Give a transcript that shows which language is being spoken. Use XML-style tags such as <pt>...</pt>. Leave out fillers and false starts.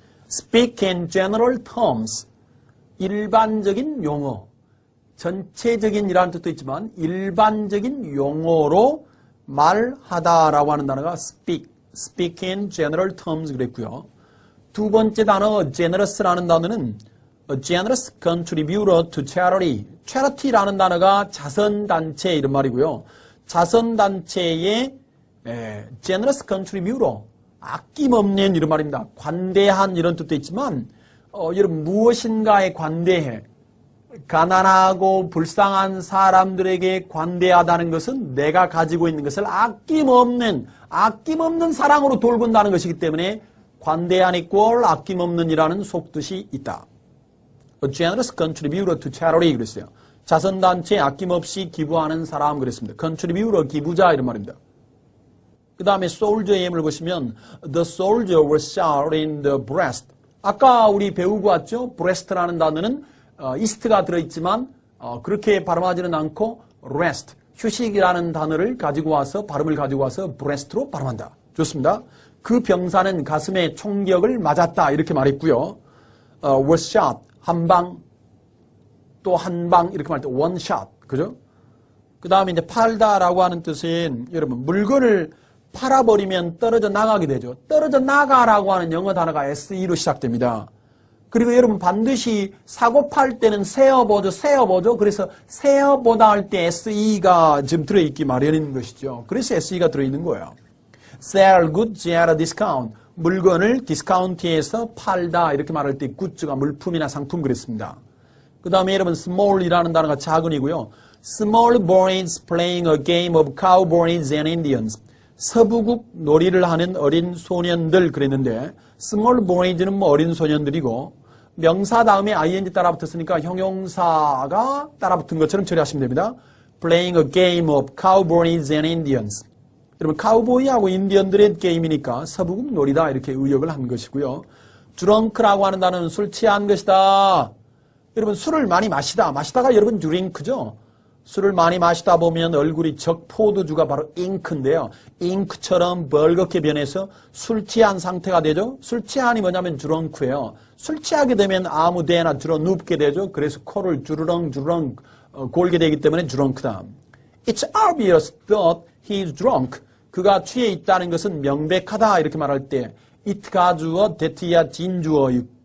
<en>speak in general terms.</en> <ko>일반적인 용어. 전체적인이라는 뜻도 있지만 일반적인 용어로 말하다라고 하는 단어가</ko> <en>speak in general terms</en> <ko>그랬고요. 두 번째 단어 generous라는 단어는</ko> <en>a generous contributor to charity.</en> <ko>charity라는 단어가 자선단체 이런 말이고요. 자선단체의 generous contributor, 아낌없는 이런 말입니다. 관대한 이런 뜻도 있지만 여러분 무엇인가에 관대해. 가난하고 불쌍한 사람들에게 관대하다는 것은 내가 가지고 있는 것을 아낌없는 사랑으로 돌본다는 것이기 때문에 관대한 이꼴 아낌없는이라는 속뜻이 있다.</ko> <en>A generous contributor to charity</en> <ko>그랬어요. 자선단체에 아낌없이 기부하는 사람 그랬습니다. contributor 기부자 이런 말입니다. 그 다음에 soldier의 예문을 보시면</ko> <en>the soldier was shot in the breast.</en> <ko>아까 우리 배우고 왔죠? breast라는 단어는 east가 들어있지만 그렇게 발음하지는 않고 rest, 휴식이라는 단어를 가지고 와서 발음을 가지고 와서 breast로 발음한다. 좋습니다. 그 병사는 가슴에 총격을 맞았다 이렇게 말했고요. was shot, 한 방, 또 한 방 이렇게 말할 때 one shot, 그죠? 그 다음에 이제 팔다라고 하는 뜻은 여러분 물건을 팔아버리면 떨어져 나가게 되죠. 떨어져 나가라고 하는 영어 단어가 SE로 시작됩니다. 그리고 여러분 반드시 사고 팔 때는 세어보죠. 그래서 세어보다 할 때 SE가 지금 들어있기 마련인 것이죠. 그래서 SE가 들어있는 거예요.</ko> <en>Sell goods at a discount.</en> <ko>물건을 디스카운트에서 팔다 이렇게 말할 때 굿즈가 물품이나 상품 그랬습니다. 그 다음에 여러분 small이라는 단어가 작은이고요.</ko> <en>Small boys playing a game of cowboys and Indians.</en> <ko>서부국 놀이를 하는 어린 소년들 그랬는데 small boys는 뭐 어린 소년들이고 명사 다음에 ing 따라 붙었으니까 형용사가 따라 붙은 것처럼 처리하시면 됩니다.</ko> <en>Playing a game of cowboys and Indians.</en> <ko>여러분 카우보이하고 인디언들의 게임이니까 서부국 놀이다 이렇게 의역을 한 것이고요. drunk라고 하는 단어는 술 취한 것이다. 여러분 술을 많이 마시다가 여러분 드링크죠. 술을 많이 마시다 보면 얼굴이 적포도주가 바로 잉크인데요. 잉크처럼 벌겋게 변해서 술 취한 상태가 되죠. 술 취한이 뭐냐면 드렁크예요. 술 취하게 되면 아무 데나 들어 눕게 되죠. 그래서 코를 주르렁 골게 되기 때문에 드렁크다.</ko> <en>It's obvious that he's drunk.</en> <ko>그가 취해 있다는 것은 명백하다 이렇게 말할 때 it가 주어, that야 진주어였고요.</ko>